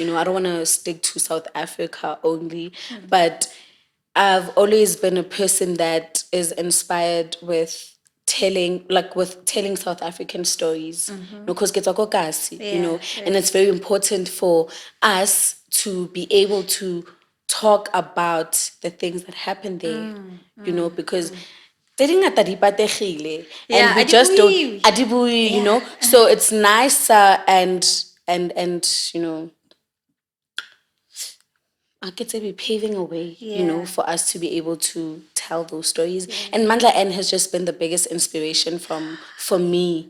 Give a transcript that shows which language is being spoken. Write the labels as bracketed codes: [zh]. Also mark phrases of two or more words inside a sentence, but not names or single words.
[en] I don't want to stick to South Africa only, but I've always been a person that is inspired with telling South African stories. Because Yeah, and yeah. it's very important for us to be able to talk about the things that happen there, because [nso] tse dingata di pategile, [en] Yeah, and we just don't adibuiwi. adibui, Yeah. so it's nicer and I could say be paving a way, Yeah. for us to be able to tell those stories. And Mandla N has just been the biggest inspiration for me.